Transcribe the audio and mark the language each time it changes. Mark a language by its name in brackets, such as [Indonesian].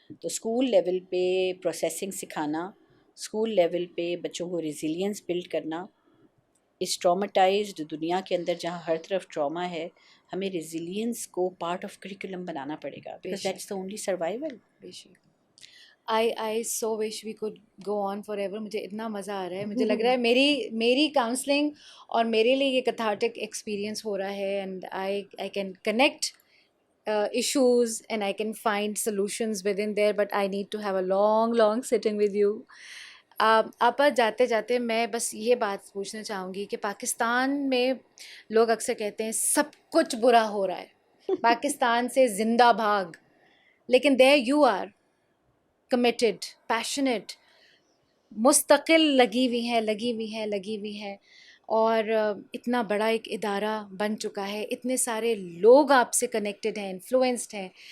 [Urdu] تو school level پہ processing سکھانا, اسکول لیول پہ بچوں کو ریزیلینس بلڈ کرنا, اس ٹرامیٹائزڈ دنیا کے اندر جہاں ہر طرف ٹراما ہے, ہمیں ریزیلینس کو پارٹ آف کریکولم بنانا پڑے گا, [English] Because that's the only survival. I so wish we could go on forever. [Urdu] مجھے اتنا مزہ آ رہا ہے, [English] مجھے لگ رہا ہے میری کاؤنسلنگ اور میرے لیے یہ کتھارٹک ایکسپیرئنس ہو رہا ہے, اینڈ I can connect issues and I can find solutions within there, but I need to have a long sitting with you. [Urdu] آپا جاتے جاتے میں بس یہ بات پوچھنا چاہوں گی کہ پاکستان میں لوگ اکثر کہتے ہیں سب کچھ برا ہو رہا ہے، پاکستان سے زندہ بھاگ، لیکن [English] there you are committed, passionate, [Urdu] مستقل لگی ہوئی ہیں اور اتنا بڑا ایک ادارہ بن چکا ہے، اتنے سارے لوگ آپ سے کنیکٹڈ ہیں، انفلوئنسڈ ہیں.